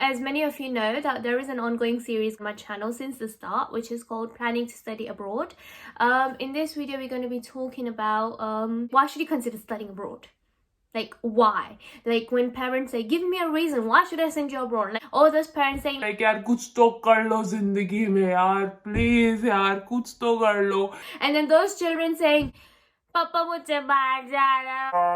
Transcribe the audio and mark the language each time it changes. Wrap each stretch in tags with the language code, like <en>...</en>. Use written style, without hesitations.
<en>As many of you know that there is an ongoing series on my channel since the start, which is called Planning to Study Abroad. In this video we're going to be talking about why should you consider studying abroad? Like, why? Like, when parents say, give me a reason, why should I send you abroad? Like, all those parents saying,</en> <hi>like, यार कुछ तो कर लो जिंदगी में यार, please यार कुछ तो कर लो.</hi> <en>And then those children saying,</en> <hi>पापा मुझे बाहर जाना.</hi>